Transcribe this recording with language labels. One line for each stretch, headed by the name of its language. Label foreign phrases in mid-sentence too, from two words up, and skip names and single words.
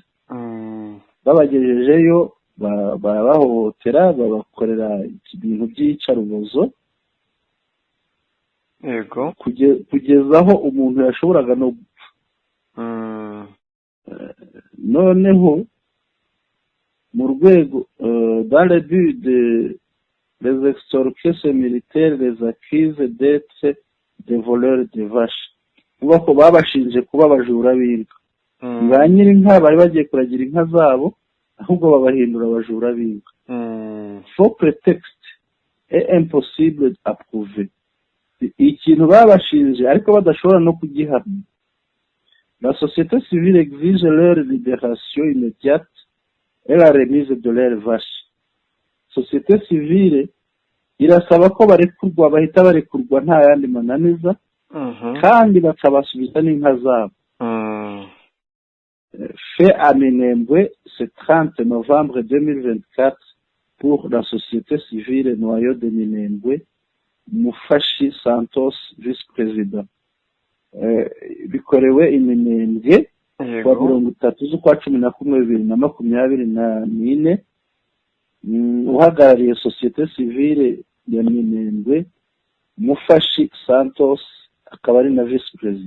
Kinyarwanda: Babagejejeyo babahohotera, babakorera ibintu by'iyicarubozo. Yego. Kugeza aho umuntu yashoboraga no gupfa. Noneho mu rwego
French: dans le but de les extorquer militaires les accusent d'être des voleurs de vaches.
Kinyarwanda: Kuba ko babashinje kuba abajura b'inka. Ba nyir'inka bari bagiye kuragira inka zabo, ahubwo babahindura abajura b'inka.
French: Faux prétexte est impossible à prouver.
Kinyarwanda: Ikintu babashinje ariko badashobora no kugihamya.
French: La société civile exige leur libération immédiate et la remise de leurs vaches. Société civile
Kinyarwanda: irasaba ko barekurwa, bahita barekurwa nta yandi mananiza, kandi bakabasubiza n'inka zabo.
French: Fait à Minembwe ce 30 novembre 2024 pour la société civile Noyo de Minembwe, Mufashi Santos, vice-président.
Kinyarwanda: Bikorewe Minembwe kwa 30 z'ukwa 11/2024, uhagarariye
French: société civile
Kinyarwanda: ya Minembwe Mufashi Santos akaba ari na vice-président.